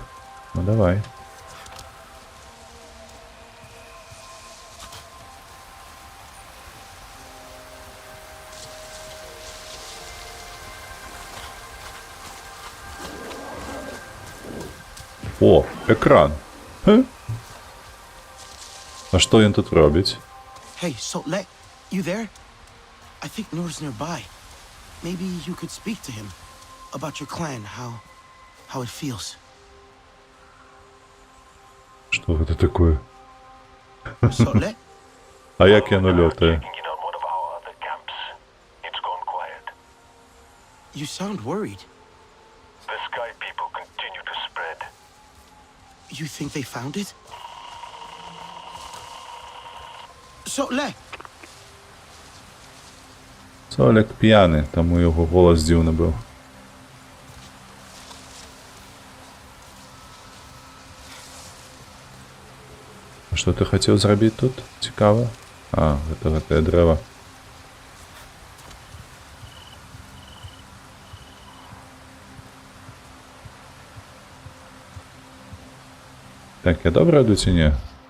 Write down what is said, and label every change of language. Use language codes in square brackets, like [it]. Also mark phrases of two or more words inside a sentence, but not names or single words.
[be] Ну давай. О, экран. Ха? А што ён тут робіць? [en] Hey, Sotlek, you there? I think Noor's nearby. Maybe you could speak to him about your clan, how it feels. [be] Што гэта такое? Sotlek? А як яно лётае? [en] You sound worried. The Sky people continue to spread. You think they found it? Sotlek! [uk] Солек п'яний, тому його голос дивний був. А що ти хотів зробити тут? Цікаво. А, це дерева. Так, я добре йду чи ні?